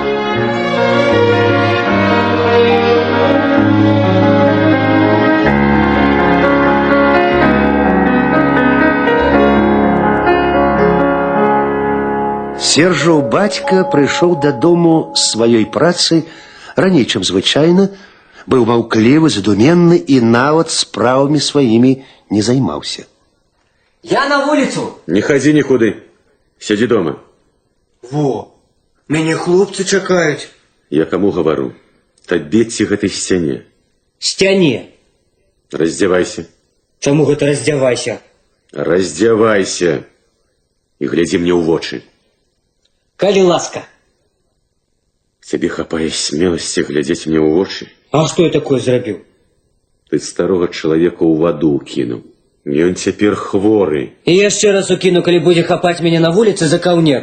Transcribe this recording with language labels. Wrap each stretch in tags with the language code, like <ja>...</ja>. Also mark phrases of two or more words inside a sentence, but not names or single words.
<be>Сержаў бацька прыйшоў дадому з сваёй працы раней, чым звычайна, быў маўклівы, задуменны і нават справамі сваімі не займаўся.</be> <ru>Я на улицу. Не ходи никуда. Сиди дома.</ru> <be>Во, мяне хлопцы чакаюць.</be> <ru>Я кому говорю?</ru> <be>Табе ці гэтай сцяне. Сцяне.</be> <ru>Раздевайся.</ru> <be>Чаму гэта раздзявайся?</be> <ru>Раздевайся. И гляди</ru> <be>мне ў вочы. Калі ласка. Тебе хапае смелости глядзець мне ў вочы. А што я такое зрабіў? Ты старога чалавека ў ваду кінуў. Ён цяпер хворы. І яшчэ раз укіну, калі будзе хапаць мяне на вуліцы за каўнер.</be>